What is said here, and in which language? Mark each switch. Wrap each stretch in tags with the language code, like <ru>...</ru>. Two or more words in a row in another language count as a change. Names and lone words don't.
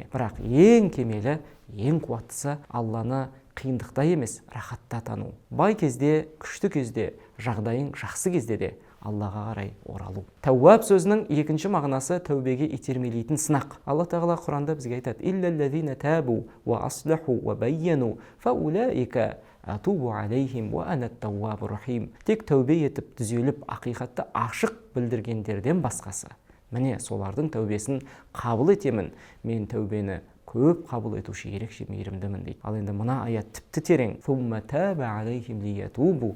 <kk>Бірақ ең кемелі, ең қуаттысы Алланы қиындықта емес, рахатта тану. Бай кезде, күшті кезде, жағдайың жақсы кезде де Аллаға қарай оралу. Тәуап сөзінің екінші мағынасы тәубеге итермелейтін сынақ. Алла Тағала Құранда бізге айтады:</kk> <ar>«إلا الذين تابوا وأصلحوا وبينوا فأولئك أتوب عليهم وأنا التواب الرحيم».</ar> <kk>Тек тәубе етіп, түзеліп, ақиқатты ашық білдіргендерден басқасы, міне солардың тәубесін қабыл етемін. Мен тәубені көп қабыл етуші ерекше мейірімдімін дейді. Ал енді мына аят тіпті терең.</kk> <ar>«ثم تاب عليهم ليتوبوا».</ar>